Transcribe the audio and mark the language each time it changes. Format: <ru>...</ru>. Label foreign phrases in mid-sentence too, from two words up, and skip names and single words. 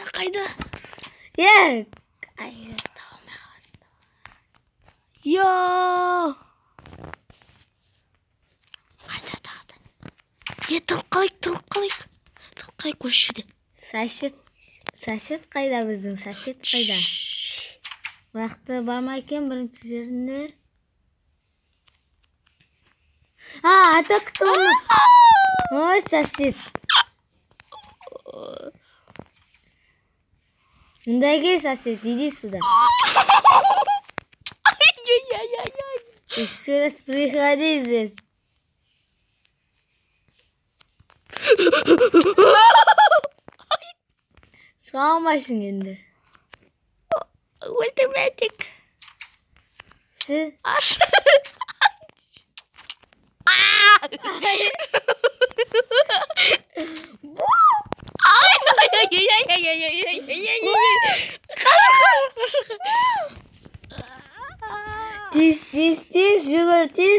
<kk>Қайда тағды? Тұрып қалайық көшеде. Сосед қайда біздің? Сосед қайда? Уақыты бар ма екен бірінші жерінде?</kk> <ru>Это кто у нас? Ой, сосед.</ru> <kk>Мында кел, сосед,</kk> <ru>иди сюда. Еще раз приходи здесь.</ru> <kk>Шыға алмайсың енді. Өлтірмедік. Аш. Тез, жүгір, тез.</kk>